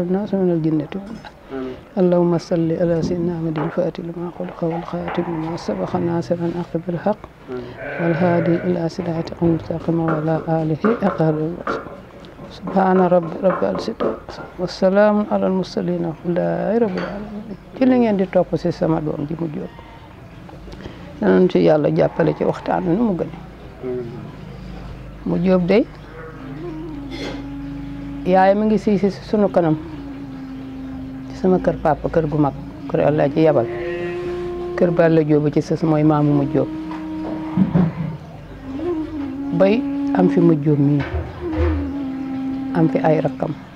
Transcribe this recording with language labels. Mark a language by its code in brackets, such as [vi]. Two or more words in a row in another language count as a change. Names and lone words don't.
[ar] الناس من الجنة والناس اللهم صل على سيدنا محمد الفاتح لما خلق والخاتم لما سبق ناصر الحق بالحق والهادي إلى صراطك المستقيم وعلى آله أقر سبحان رب العزة والسلام على المرسلين والحمد رب العالمين [wo] ci li ngeen di topp ci sama doom ji mu jóg danañ ci yàlla jàppale ci waxtaan nu mu gën mu jóg day yaay mi ngi si sunu kanam sama kër papa kër gu mag kër Allah ci yabal kër Balla Jóob ci sës mooy maamu mu jóob bay am fi mu jóob mii am fi ay rakkam